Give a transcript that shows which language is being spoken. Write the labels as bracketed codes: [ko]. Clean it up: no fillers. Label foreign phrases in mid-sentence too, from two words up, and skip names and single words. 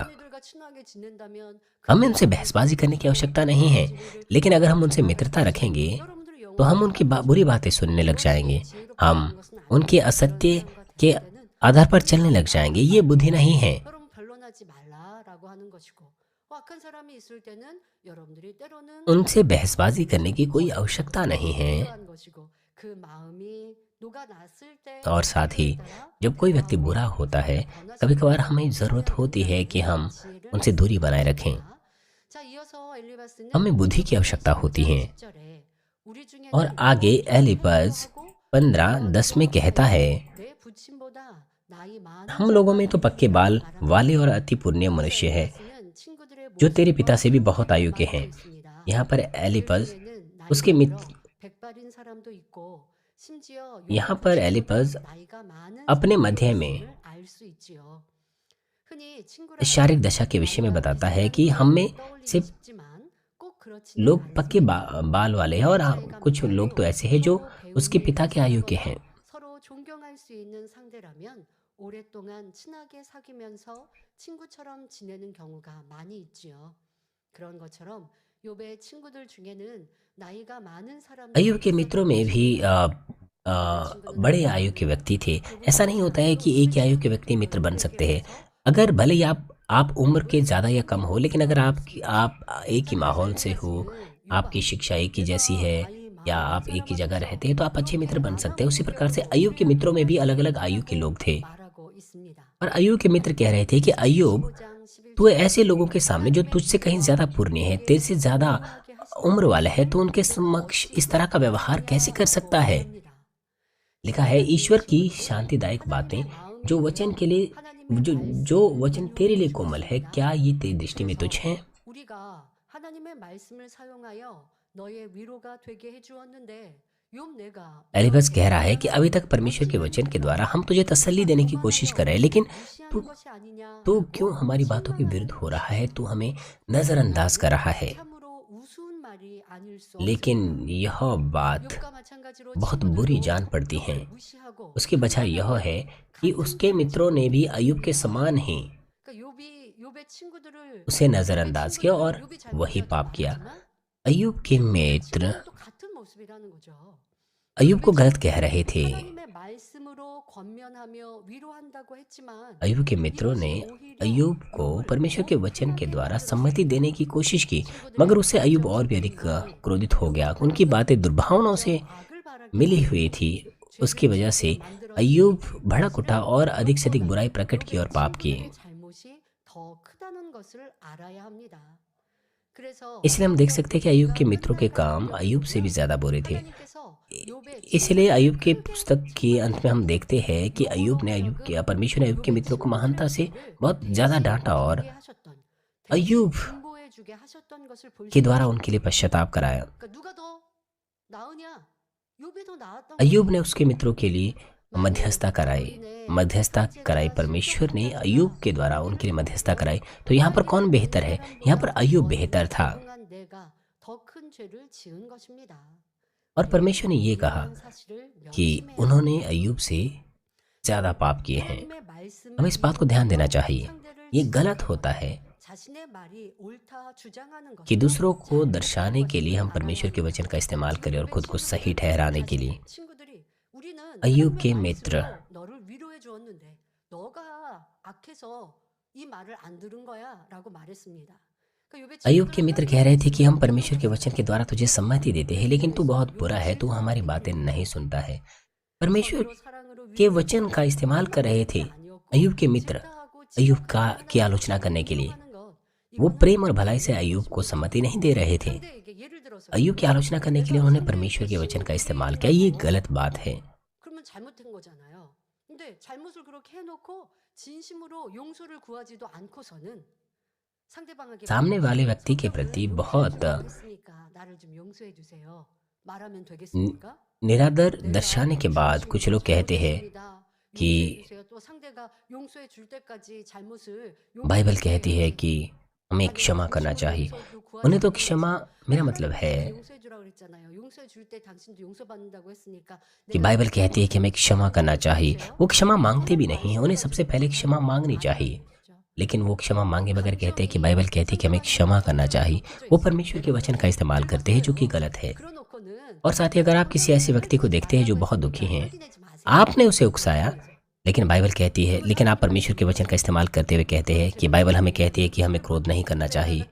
[hi] हमें उनसे बहसबाजी करने की आवश्यकता नहीं है, लेकिन अगर हम उनसे मित्रता रखेंगे तो हम उनकी बुरी बातें सुनने लग जाएंगे, हम उनके असत्य के आधार पर चलने लग जाएंगे। ये बुद्धि नहीं है। [ko] 악한 사람이 있을 때는 여러분들이 때로는 [hi] उनसे बहसबाजी करने की कोई आवश्यकता नहीं है। [ko] 필요한 것이고 그 마음이 녹아났을 때 [hi] और साथ ही [ko] 따라 [hi] जब कोई व्यक्ति बुरा होता है, कभी कभार हमें ज़रूरत होती है कि हम उनसे दूरी बनाए रखें। [ko] 자, 이어서 엘리바스는 [hi] हमें बुद्धि की आवश्यकता होती है। [ko] 10절에 우리 중에는 [hi] और आगे एलिपज 15:10 में कहता है, [ko] 내 부친보다 나이 많은 [hi] हम लोगों में तो पक्के बाल वाले और अति पुण्य मनुष्य है, जो तेरे पिता से भी बहुत आयु के हैं। यहाँ पर एलिपज उसके मित्र [ko] 백발인 사람도 있고 심지어 [hi] यहाँ पर एलिपज [ko] 나이가 많은 [hi] अपने मध्य में [ko] 사람을 알 수 있지요. 흔히 친구라고 [hi] शारीरिक दशा के विषय में बताता है कि हम में से लोग पक्के बाल वाले हैं और कुछ लोग तो ऐसे हैं जो उसके पिता के आयु के हैं। [ko] 서로 존경할 수 있는 상대라면 오랫동안 친하게 사귀면서 친구처럼 지내는 경우가 많이 있지요. 그런 것처럼 욥의 친구들 중에는 나이가 많은 사람들이 [hi] अय्यूब के मित्रों में भी बड़े आयु के व्यक्ति थे। ऐसा नहीं होता है कि एक ही आयु के व्यक्ति मित्र बन सकते हैं। अगर भले ही आप उम्र के ज़्यादा या कम हो, लेकिन अगर आप एक ही माहौल से हो, आपकी शिक्षा एक ही जैसी है या आप एक ही जगह रहते हैं, तो आप अच्छे मित्र बन सकते हैं। उसी प्रकार से अय्यूब के मित्रों में भी अलग अलग आयु के लोग थे। [ko] 말하고 있습니다. [hi] और अय्यूब के मित्र कह रहे थे कि अय्यूब, [ko] 5장 11절 [hi] तू ऐसे लोगों के सामने जो तुझसे कहीं ज़्यादा पुण्य है, तेरे से ज़्यादा उम्र वाला है, तो उनके समक्ष इस तरह का व्यवहार कैसे कर सकता है। लिखा है, ईश्वर की शांतिदायक बातें जो वचन के लिए जो वचन तेरे लिए कोमल है, क्या ये तेरी दृष्टि में तुच्छ हैं। [ko] 우리가 하나님의 말씀을 사용하여 너의 위로가 되게 해주었는데 욥 내가 [hi] एलिपज कह रहा है कि अभी तक परमेश्वर के वचन के द्वारा हम तुझे तसल्ली देने की कोशिश कर रहे हैं, लेकिन तू [ko] 무시하는 것이 아니냐. [hi] तो क्यों हमारी बातों के विरुद्ध हो रहा है, तू हमें नजरअंदाज कर रहा है। [ko] 참으로 우스운 말이 아닐 수 [hi] लेकिन यह बात [ko] 욥과 마찬가지로 [hi] बहुत बुरी जान पड़ती है। [ko] 무시하고 [hi] उसकी वजह यह है कि उसके मित्रों ने भी अय्यूब के समान ही [ko] 그러니까 욥의 친구들을 [hi] उसे नजरअंदाज किया और वही पाप किया। अय्यूब के मित्र [ko] 또 같은 모습이라는 거죠. [hi] अय्यूब को गलत कह रहे थे। [ko] 하나님의 말씀으로 권면하며 위로한다고 했지만 [hi] अय्यूब के मित्रों ने अय्यूब को परमेश्वर के वचन के द्वारा सम्मति देने की कोशिश की, मगर उससे अय्यूब और भी अधिक क्रोधित हो गया। उनकी बातें दुर्भावनाओं से [ko] 악을 바라기 [hi] मिली हुई थी। उसकी वजह से अय्यूब भड़क उठा और अधिक से अधिक बुराई प्रकट की और पाप किए। [ko] 잘못이 더 크다는 것을 알아야 합니다. 그래서 [hi] इसलिए हम देख सकते हैं कि अय्यूब के मित्रों के काम अय्यूब से भी ज्यादा बुरे थे। [ko] 하나님께서 욥의 [hi] इसलिए अय्यूब के पुस्तक के अंत में हम देखते हैं कि परमेश्वर ने अय्यूब के मित्रों को महानता से बहुत ज्यादा डांटा और [ko] 하셨던 [hi] अय्यूब [ko] 공부해 주게 하셨던 것을 볼 [hi] के [ko] 수 [hi] द्वारा उनके लिए पश्चाताप कराया। [ko] 그러니까 누가 더 나으냐? 욥이 더 나았던 [hi] अय्यूब ने उसके मित्रों के लिए मध्यस्थता कराई। परमेश्वर ने अय्यूब के द्वारा उनके लिए मध्यस्थता कराई। तो यहाँ पर कौन बेहतर है? यहाँ पर अय्यूब बेहतर था। [ko] 동안 내가 더 큰 죄를 지은 것입니다. [hi] और परमेश्वर ने ये कहा [ko] 이런 사실을 [hi] कि [ko] 명심해야 [hi] उन्होंने अय्यूब से ज्यादा पाप किए हैं। [ko] 하나님의 말씀을 [hi] हमें इस बात को ध्यान देना चाहिए। [ko] 상대를 [hi] ये गलत होता है [ko] 자신의 말이 옳다 주장하는 것. [hi] कि दूसरों को दर्शाने के लिए हम परमेश्वर के वचन का इस्तेमाल करें और खुद को सही ठहराने के लिए। [ko] 친구들이 우리는 [hi] अय्यूब [ko] 하나님의 [hi] के मित्र [ko] 말씀으로 너를 위로해 주었는데 너가 악해서 이 말을 안 들은 거야라고 말했습니다. 그러니까 욥의 [hi] अय्यूब के मित्र कह रहे थे कि हम परमेश्वर के वचन के द्वारा तुझे सम्मति देते हैं, लेकिन तू बहुत बुरा है, तू हमारी बातें नहीं सुनता है। परमेश्वर [ko] 서로 사랑으로 [hi] के वचन का इस्तेमाल कर रहे थे अय्यूब के मित्र अय्यूब की आलोचना करने के लिए। वो प्रेम और भलाई से अय्यूब को सम्मति नहीं दे रहे थे। [ko] 상대에게 예를 들어서 [hi] अय्यूब की आलोचना करने के लिए उन्होंने परमेश्वर के वचन का इस्तेमाल किया। ये गलत बात है। [ko] 그러면 잘못된 거잖아요. 근데 잘못을 그렇게 해놓고 진심으로 용서를 구하지도 않고서는 상대방에게 [hi] सामने वाले व्यक्ति के प्रति बहुत [ko] 됐으니까 나를 좀 용서해 주세요. 말하면 되겠습니까? [hi] निरादर दर्शाने के बाद कुछ लोग कहते हैं कि [ko] 또 상대가 용서해 줄 때까지 잘못을 [hi] बाइबल कहती है कि हमें क्षमा करना चाहिए। उन्हें तो क्षमा, मेरा मतलब है [ko] 용서해 주라고 그랬잖아요. 용서해 줄 때 당신도 용서받는다고 했으니까 [hi] कि बाइबल कहती है कि हमें क्षमा करना चाहिए। वो क्षमा मांगते भी नहीं हैं, उन्हें सबसे पहले क्षमा मांगनी चाहिए, लेकिन वो क्षमा मांगे बगैर कहते हैं कि बाइबल कहती है कि हमें क्षमा करना चाहिए। वो परमेश्वर के वचन का इस्तेमाल करते हैं, जो कि गलत है। [ko] 그러놓고는 [hi] और साथ ही अगर आप किसी ऐसे व्यक्ति को देखते हैं जो बहुत दुखी हैं, आपने उसे उकसाया, लेकिन बाइबल कहती है, लेकिन आप परमेश्वर के वचन का इस्तेमाल करते हुए कहते हैं कि बाइबल हमें कहती है कि हमें क्रोध नहीं करना चाहिए।